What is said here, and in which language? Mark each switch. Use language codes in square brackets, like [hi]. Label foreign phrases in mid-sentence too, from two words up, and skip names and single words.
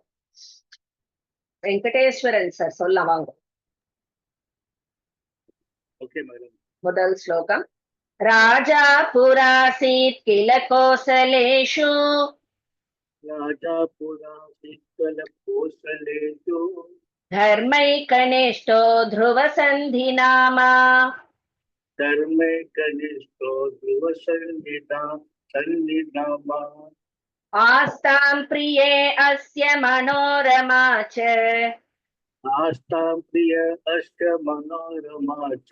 [ta] வெங்கடேஸ்வரன் சார் சொல்லலாம் வாங்க. [en] okay madam. [ta] முதல் ஸ்லோகம். [sa] राजा पुरासीत् किल कोसलेषु राजा पुरासीत् किल कोसलेषु धर्मैकनिष्ठो ध्रुवसन्धिनामा धर्मैकनिष्ठो ध्रुवसन्धिनामा आस्तां प्रिये अस्य मनोरमा च आस्तां प्रिय अस्य मनोरमा च